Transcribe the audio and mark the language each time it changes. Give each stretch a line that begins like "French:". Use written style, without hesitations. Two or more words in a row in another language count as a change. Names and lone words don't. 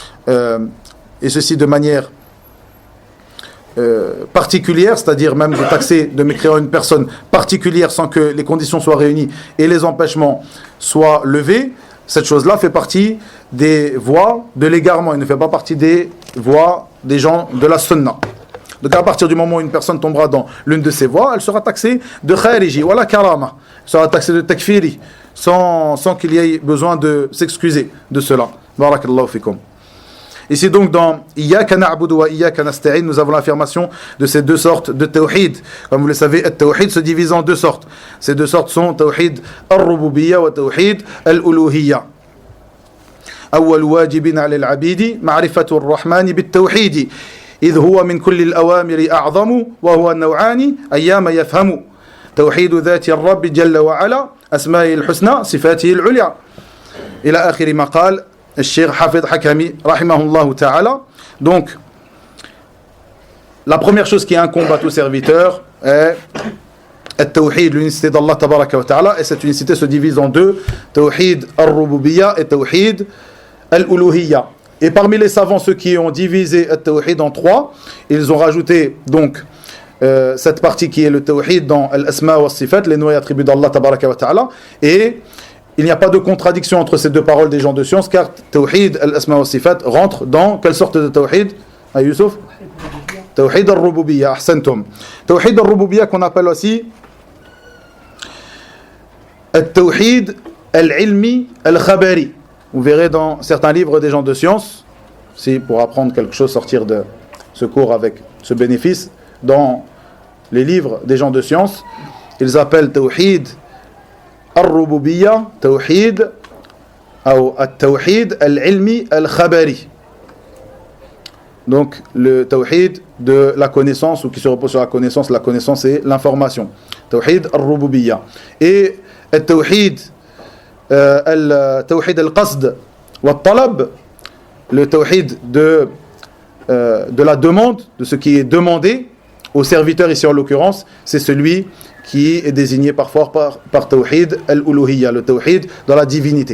French: particulière, c'est-à-dire même de taxer de mécréants une personne particulière sans que les conditions soient réunies et les empêchements soient levés, cette chose-là fait partie des voies de l'égarement, elle ne fait pas partie des voies des gens de la sunna. Donc à partir du moment où une personne tombera dans l'une de ces voies, elle sera taxée de khariji,
Arabic: ولا كرامة,
French: elle sera taxée de takfiri, sans qu'il y ait besoin de s'excuser de cela.
Arabic: بارك الله فيكم.
French: Ici donc dans
Arabic: إياك نعبد وإياك نستعين,
French: nous avons l'affirmation de ces deux sortes de tawhid. Comme vous le savez, le tawhid se divise en deux sortes. Ces deux sortes sont
Arabic: توحيد الربوبية وتوحيد الألوهية. أول واجب على العبيد معرفة الرحمن بالتوحيد إذ هو من كل الأوامر أعظم وهو النوعان أيام يفهم توحيد ذات الرب جل وعلا أسمائه الحسنى صفاته العليا إلى آخر ما قال الشيخ حافظ حكمي رحمه الله تعالى.
French: Donc la première chose qui incombe à tout serviteur est التوحيد, l'unicité d'Allah
Arabic: تبارك وتعالى,
French: et cette unicité se divise en deux,
Arabic: توحيد الربوبية
French: et
Arabic: توحيد الألوهية.
French: Et parmi les savants, ceux qui ont divisé le tawhid en trois, ils ont rajouté donc cette partie qui est le tawhid dans
Arabic: الأسماء والصفات,
French: les noms et attributs d'Allah
Arabic: تبارك وتعالى,
French: et il n'y a pas de contradiction entre ces deux paroles des gens de science, car
Arabic: توحيد الأسماء والصفات
French: rentre dans quelle sorte de tawhid, Youssouf?
Arabic: توحيد الربوبية، أحسنتم. توحيد الربوبية
French: qu'on appelle aussi
Arabic: التوحيد العلمي الخبري.
French: Vous verrez dans certains livres des gens de science, si pour apprendre quelque chose, sortir de ce cours avec ce bénéfice, dans les livres des gens de science, ils appellent
Arabic: توحيد الربوبية,
French: tawhid ou
Arabic: التوحيد العلمي الخبري.
French: Donc le tawhid de la connaissance, ou qui se repose sur la connaissance et l'information.
Arabic: توحيد الربوبية.
French: Et le
Arabic: توحيد القصد والطلب,
French: le tawhid de la demande, de ce qui est demandé au serviteur ici en l'occurrence, c'est celui qui est désigné parfois par
Arabic: توحيد الألوهية,
French: le tawhid dans la divinité.